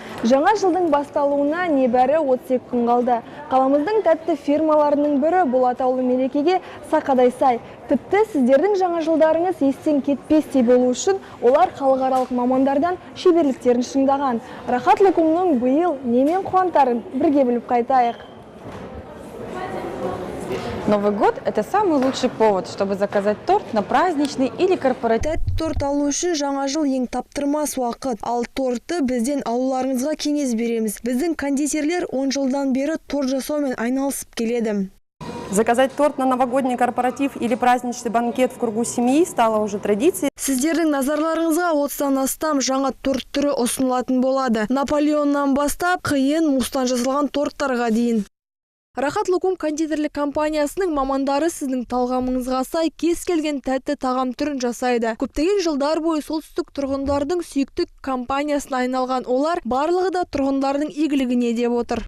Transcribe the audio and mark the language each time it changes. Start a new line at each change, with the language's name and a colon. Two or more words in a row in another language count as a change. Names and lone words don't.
Kazakh: Жаңа жылдың басталуына небәрі 32 күн қалды. Қаламыздың тәтті фирмаларының бірі бұл атаулы мерекеге сақадай сай. Тіпті сіздердің жаңа жылдарыңыз естен кетпестей болу үшін олар халықаралық мамандардан шеберліктерін шыңдаған. Рахат Лукумның биыл немен қуантарын бірге біліп қайтайық.
Russian: Новый год – это самый лучший повод, чтобы заказать торт на праздничный или корпоративный.
Kazakh: Тәтті торт алу үшін жаңа жыл ең таптырмас уақыт. Ал тортты бізден алуларыңызға кеңес береміз. Біздің кондитерлер 10 жылдан бері торт жасаумен айналысып келеді.
Russian: Заказать торт на новогодний корпоратив или праздничный банкет в кругу семьи стало уже традицией.
Kazakh: Сіздердің назарларыңызға 30-тан астам жаңа торт түрі ұсынылатын болады. Наполеоннан бастап қиын мустан жасалған торттарға дейін. Рахат Лукум кондитерлік компаниясының мамандары сіздің талғамыңызға сай кез келген тәтті тағам түрін жасайды. Көптеген жылдар бойы солтүстік тұрғындардың сүйікті компаниясына айналған олар барлығы да тұрғындардың игілігіне деп отыр.